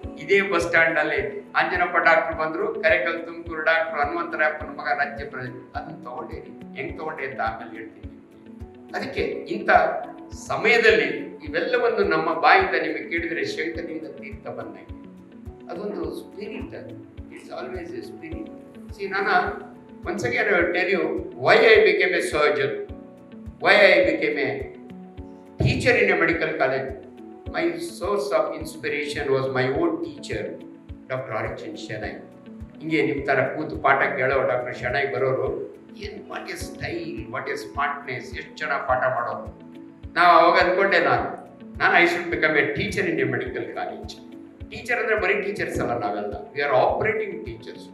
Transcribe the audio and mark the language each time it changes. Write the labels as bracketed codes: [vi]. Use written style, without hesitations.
[kn] ಇದೇ bus stand ಅಲ್ಲಿ Anjanappa doctor ಬಂದ್ರು, ಕರೆಕಲ್ ತುಮಕೂರು ಡಾಕ್ಟರ್ ಹನುಮಂತರಾಯಪ್ಪನ ಮಗ ರಾಜ್ಯ ಪ್ರಶಸ್ತಿ. ಅದನ್ನ ತಗೊಂಡೇನಿ. ಹೆಂಗ್ ತಗೊಂಡೆ ಅಂತ ಆಮೇಲೆ ಹೇಳ್ತೀನಿ. ಅದಕ್ಕೆ ಇಂಥ ಸಮಯದಲ್ಲಿ ಇವೆಲ್ಲವನ್ನು ನಮ್ಮ ಬಾಯಿಂದ ನಿಮಗೆ ಕೇಳಿದರೆ ಶಂಕರನಿಂದ ತೀರ್ಥ ಬಂದಂಗೆ. ಅದೊಂದು [en] Spirit, it's always a spirit. See, [kn] ನಾನು [en] once again I will tell you why I became a surgeon, why I became a teacher in a medical college. My source of inspiration was my own teacher, Dr. Arichan Shanai. [kn] ಹಿಂಗೆ ನಿಮ್ಮ ಥರ ಕೂತು ಪಾಠ ಕೇಳೋ doctor Shenoy ಬರೋರು, ಏನು [en] what a style, what a smartness, [kn] ಎಷ್ಟು ಚೆನ್ನಾಗಿ ಪಾಠ ಮಾಡೋರು. ನಾವು ಅವಾಗ ಅಂದ್ಕೊಂಡೆ, ನಾನು [en] I should become a teacher in a medical college. [kn] Teacher ಅಂದರೆ ಬರೀ ಟೀಚರ್ಸ್ ಅಲ್ಲ, ನಾವೆಲ್ಲ [en] We are operating teachers.